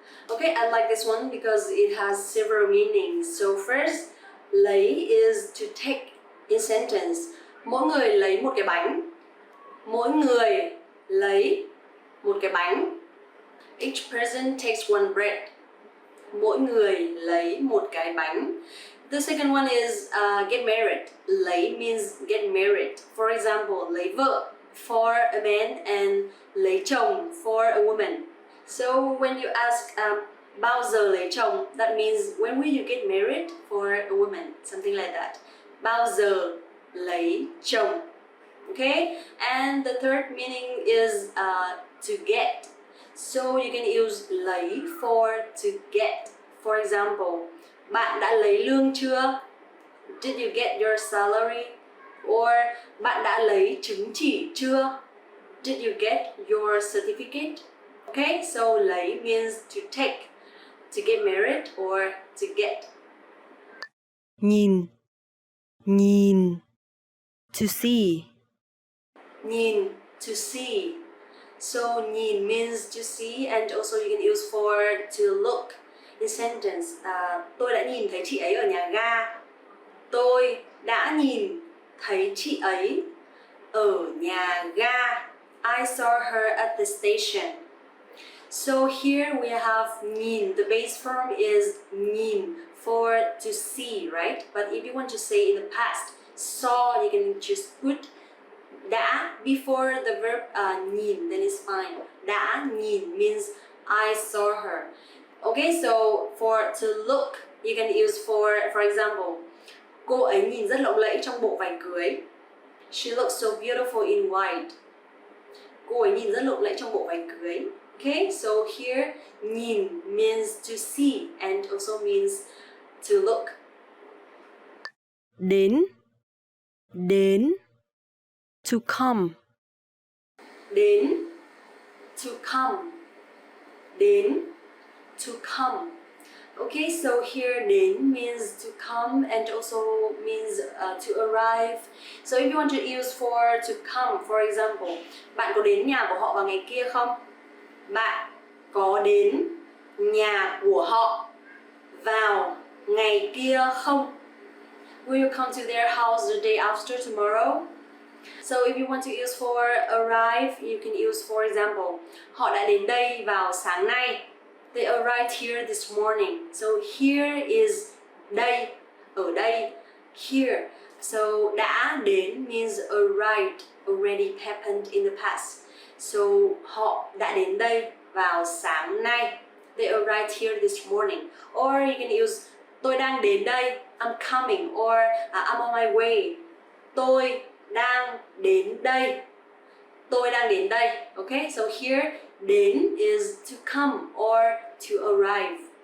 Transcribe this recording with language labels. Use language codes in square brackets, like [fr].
[en] Okay, I like this one because it has several meanings. So first, lấy is to take in sentence. [vi] Mỗi người lấy một cái bánh. Mỗi người lấy một cái bánh. [en] Each person takes one bread. [vi] Mỗi người lấy một cái bánh. [en] The second one is get married. Lấy means get married. For example, lấy vợ for a man and lấy chồng for a woman. So when you ask [vi] bao giờ lấy chồng, [en] that means when will you get married for a woman, something like that. [vi] Bao giờ lấy chồng. [en] Okay, and the third meaning is to get. So you can use lấy for to get. For example, [vi] bạn đã lấy lương chưa? [en] Did you get your salary? [vi] Or bạn đã lấy chứng chỉ chưa? [en] Did you get your certificate? Okay, so lấy means to take, to get married or to get. nhìn to see, Nhìn, to see. So nhìn means to see and also you can use for to look in sentence. [vi] Tôi đã nhìn thấy chị ấy ở nhà ga. Tôi đã nhìn thấy chị ấy ở nhà ga. [en] I saw her at the station. So here we have nhìn. The base form is nhìn for to see, right? But if you want to say in the past, saw, you can just put đã before the verb nhìn, then it's fine. Đã nhìn means I saw her. Okay, so for to look, you can use for example, [vi] cô ấy nhìn rất lộng lẫy trong bộ vải cưới. [en] She looks so beautiful in white. [vi] Cô ấy nhìn rất lộng lẫy trong bộ vải cưới. [en] Okay, so here nhìn means to see and also means to look. đến to come, Đến, to come. Đến, to come. Okay, so here đến means to come and also means to arrive. So if you want to use for to come, for example, [vi] bạn có đến nhà của họ vào ngày kia không? Bạn có đến nhà của họ vào ngày kia không? [en] Will you come to their house the day after tomorrow? So if you want to use for arrive, you can use for example, [vi] họ đã đến đây vào sáng nay. [en] They arrived here this morning. So here is đây, ở đây, here. So đã đến means arrived, already happened in the past. [vi] So họ đã đến đây vào sáng nay. [en] They arrived here this morning. Or you can use [vi] tôi đang đến đây, [en] I'm coming, or I'm on my way. [vi] Tôi đang đến đây. Tôi đang đến đây. [en] Okay, so here đến is to come or to arrive.